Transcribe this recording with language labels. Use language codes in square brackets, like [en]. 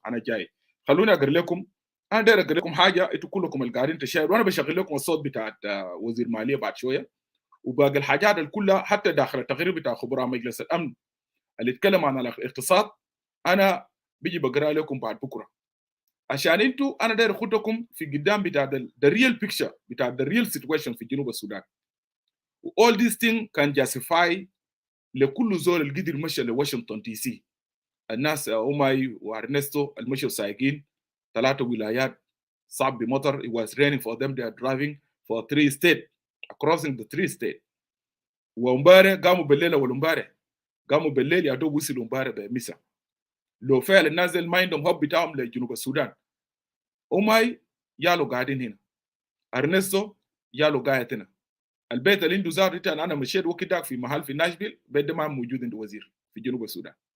[ar] انا جاي، خلوني اقرا لكم. انا داير اقرا لكم حاجه انتوا كلكم اللي قاعدين تشاهدوا، وانا بشغل لكم الصوت بتاع وزير ماليه بعد شويه، وباقي الحاجات كلها حتى داخل التقرير بتاع خبراء مجلس الامن اللي اتكلم عن الاقتصاد انا بيجي بقرا لكم بعد بكره، عشان انتوا انا داير اخدكم في قدام بتاع [en] the real picture [ar] بتاع [en] the real situation [ar] في جنوب السودان. [en] all these things can justify [ar] لكل زول القدر مشى لواشنطن دي سي. الناس أوماي وأرنستو المشوا سايقين 3 ولايات صعب بمطر. [en] it was raining for them. They are driving for 3 states, crossing the 3 states. [ar] وامبارح قاموا بالليل أول امبارح قاموا بالليل يا دوب وصلوا امبارح بمسا. لو فعلا الناس ما عندهم هوب بتاعهم لجنوب السودان. أوماي يالو قاعدين هنا، أرنستو يالو قاعد هنا. البيت اللي عنده زار أنا مشيت وكداك في محل في ناشفيل، بيت ده ما موجود عند وزير في جنوب السودان.